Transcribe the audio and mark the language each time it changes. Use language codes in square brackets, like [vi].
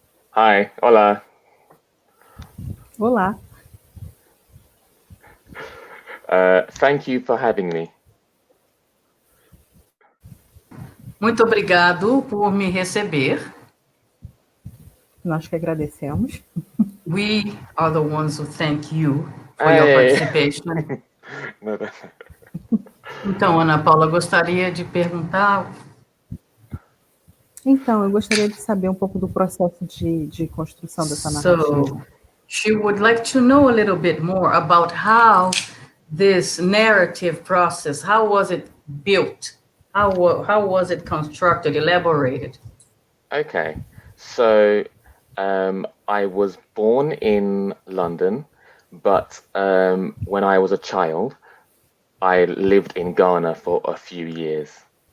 [en] Hi. Hola. [pt] Olá. [en] Thank you for having me. [pt] Muito obrigado por me receber. Nós que agradecemos. [en] We are the ones who thank you for your participation. [pt] Então, Ana Paula, gostaria de perguntar... Então, eu gostaria de saber um pouco do processo de construção dessa narrativa. [en] So, she would like to know a little bit more about how this narrative process, how was it built? How was it constructed, elaborated? Okay. So, I was born in London, but when I was a child, I lived in Ghana for a few years.